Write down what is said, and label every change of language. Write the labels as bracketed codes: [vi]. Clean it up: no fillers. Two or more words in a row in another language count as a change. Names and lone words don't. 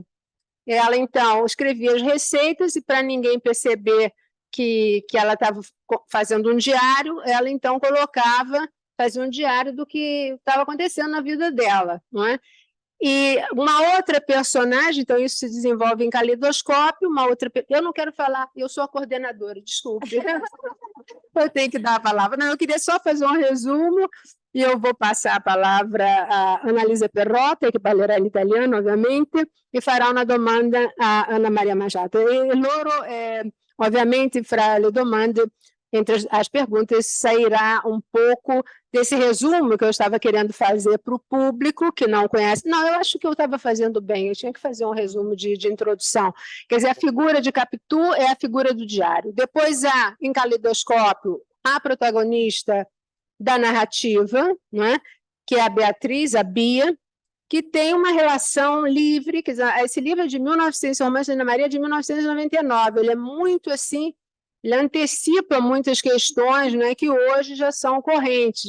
[pt] Ela, então, escrevia as receitas e, para ninguém perceber que ela estava fazendo um diário, ela, então, fazia um diário do que estava acontecendo na vida dela, não é? E uma outra personagem, então isso se desenvolve em Caleidoscópio, eu não quero falar, eu sou a coordenadora, desculpe, eu tenho que dar a palavra, não, eu queria só fazer um resumo, e eu vou passar a palavra a Annalisa Perrotta, que [it] parlerà l'italiano, ovviamente, e farà una domanda a Ana Maria Machado. E loro, ovviamente, fra le domande, [pt] entre as perguntas, sairá um pouco desse resumo que eu estava querendo fazer para o público que não conhece. Não, eu acho que eu estava fazendo bem, eu tinha que fazer um resumo de introdução. Quer dizer, a figura de Capitu é a figura do diário. Depois há, em Caleidoscópio, a protagonista da narrativa, né, que é a Beatriz, a Bia, que tem uma relação livre, quer dizer, esse livro é de 1900, Romance de Ana Maria é de 1999, ele é muito assim, ele antecipa muitas questões, né, que hoje já são correntes.